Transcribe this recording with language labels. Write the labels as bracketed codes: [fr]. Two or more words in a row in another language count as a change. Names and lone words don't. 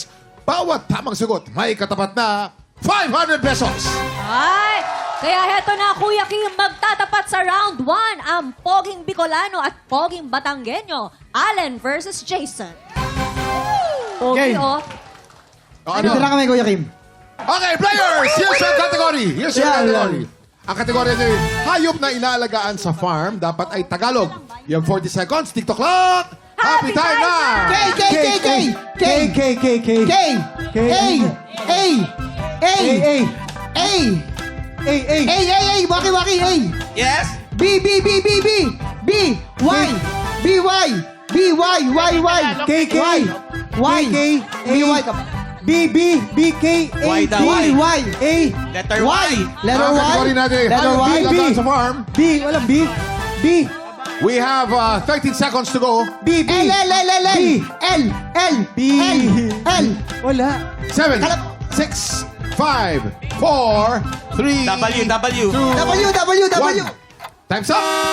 [tl] Bawat tamang sagot, may katapat na 500 pesos. Ay! Kaya heto na, Kuya Kim, magtatapat sa round 1 ang Poging Bicolano at Poging Batanggenyo. Allen versus Jason. Pogi, [en] Okay. oh. [tl] Dito na kami, Kuya Kim. [en] Okay, players! Here's your category. Here's your Yeah, category. [tl] Ang kategorya niyo, hayop na inaalagaan sa farm, dapat ay Tagalog. Yung 40 seconds, TikTok clock. [en] Happy time [tl] na! K, K, K, K! K, K, K, K. K! A! A! A! A! A! Waki, waki, A! [en] Yes? B, B, B, B, B! B! Y! B, Y! B, Y! Y, Y! K, K. Y! Y! K, B, Y! B, B, B, K, A, [tl] Y daw. B, Y! A, [en] Letter Y! Y. Letter [tl] Ang Y! kategorya natin, [en] Letter [tl] hayop na Y! inaalagaan sa farm. B, walang B, B, [en] We have 13 seconds to go. B, B, L, L, L, L, L! B. L, L! B. L! L! [tl] Wala. 7, 6, 5, 4, 3, W, W. W, W, W! 1. [en] Time's up!